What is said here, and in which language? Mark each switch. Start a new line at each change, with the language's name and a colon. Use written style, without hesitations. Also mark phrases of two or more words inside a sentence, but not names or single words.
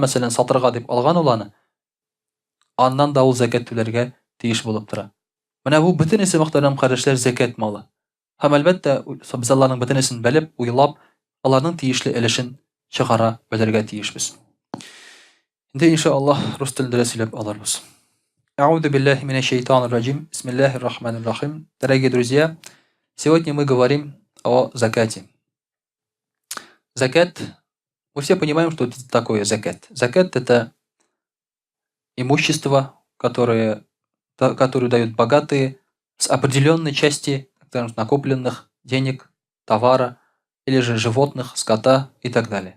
Tatar: Мәсәлән, сатырга дип алган ул аны, аннан да ул закат түләргә тиеш булып тора. Менә бу бөтенесе мөхтәрәм карашлар закат малы. Һәм әлбәттә без аларның бөтенесен белеп, уйлап, аларның тиешле өлешен чыгара белергә тиешбез. Инде иншаллаһ рус телендә сөйләп алырбыз.
Arabic: أعوذ بالله من الشيطان الرجيم بسم الله الرحمن الرحيم.
Russian: Дорогие друзья, сегодня мы говорим о закате. Закат. Мы все понимаем, что это такое закат. Закат — это имущество, которое дают богатые с определенной части накопленных денег, товара или же животных, скота и так далее.